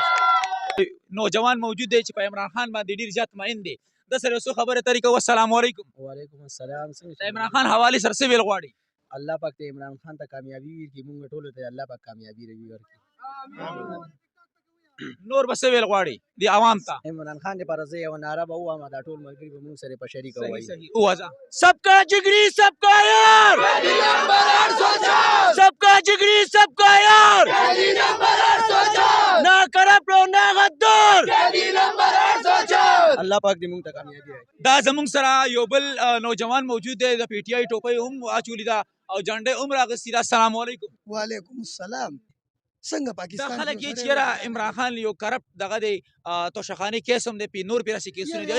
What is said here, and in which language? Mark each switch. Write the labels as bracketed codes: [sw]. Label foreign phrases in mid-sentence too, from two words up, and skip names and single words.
[ps] نوجوان موجود دی چې په عمران خان باندې ډېر زیات مین دی د سره یو څه خبرې اترې کوو [ar] السلام علیکم وعلیکم السلام [ps] د عمران خان حوالې سره څه ویل غواړي الله پاک ته عمران خان ته کامیابی ورکړي موږ ټولو ته الله پاک کامیابی ورکړي نور به څه ویل غواړي د عوام ته عمران خان لپاره زه یوه ناره به ووایم دا ټول ملګري به موږ سره په شریکه ووایي [ur] سب کا جگری سب کا یار سب کا جگری سب کا یار نہ کرپٹ نہ غدار [ps] الله پاک دې موږ ته کامیابی راکړي دا زموږ سره یو بل نوجوان موجود دی د پی ټي آی ټوپۍ هم اچولې ده او جنډۍ هم راغستې ده [ar] السلام علیکم وعلیکم السلام څنګه [ps] دا پاکستان خلک یې چې یاره عمران خان یو کرپټ دغه دی توشخاني کیس هم دی نور پې راسې کیسونه دي